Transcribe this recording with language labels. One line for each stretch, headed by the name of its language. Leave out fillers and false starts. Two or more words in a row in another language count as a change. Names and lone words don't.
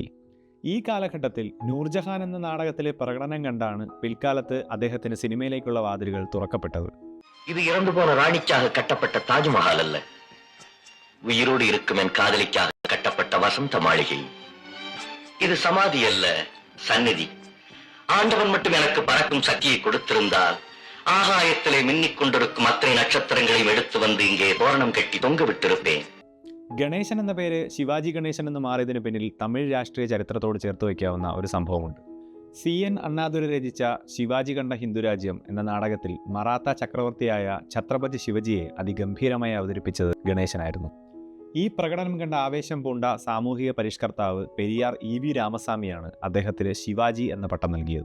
Malayalam: ഈ കാലഘട്ടത്തിൽ നൂർജഹാൻ എന്ന നാടകത്തിലെ പ്രകടനം കണ്ടാണ് പിൽക്കാലത്ത് അദ്ദേഹത്തിന് സിനിമയിലേക്കുള്ള വാതിലുകൾ തുറക്കപ്പെട്ടത്.
Tamil: இது இறந்துபோன ராணிக்காக கட்டப்பட்ட தாஜ்மஹால் அல்ல, உயிரோடு இருக்கும் என் காதலிக்காக கட்டப்பட்ட வசந்த மாளிகை. இது சமாதியல்ல, சந்நிதி. ஆண்டவன் மட்டும் எனக்கு பறக்கும் சக்தியை கொடுத்திருந்தால் ஆகாயத்திலே மின்னிக்கொண்டிருக்கும் அத்தனை நட்சத்திரங்களையும் எடுத்து வந்து இங்கே தோரணம் கட்டி தொங்க விட்டிருப்பேன்.
Malayalam: ഗണേശൻ എന്ന പേര് ശിവാജി ഗണേശൻ എന്ന് മാറിയതിന് പിന്നിൽ തമിഴ് രാഷ്ട്രീയ ചരിത്രത്തോട് ചേർത്ത് വയ്ക്കാവുന്ന ഒരു സംഭവമുണ്ട്. CN അണ്ണാദുരൈ രചിച്ച ശിവാജി കണ്ട ഹിന്ദുരാജ്യം എന്ന നാടകത്തിൽ മറാത്ത ചക്രവർത്തിയായ ഛത്രപതി ശിവജിയെ അതിഗംഭീരമായി അവതരിപ്പിച്ചത് ഗണേശനായിരുന്നു. ഈ പ്രകടനം കണ്ട ആവേശം പൂണ്ട സാമൂഹിക പരിഷ്കർത്താവ് പെരിയാർ EV രാമസ്വാമിയാണ് അദ്ദേഹത്തിന് ശിവാജി എന്ന പട്ടം നൽകിയത്.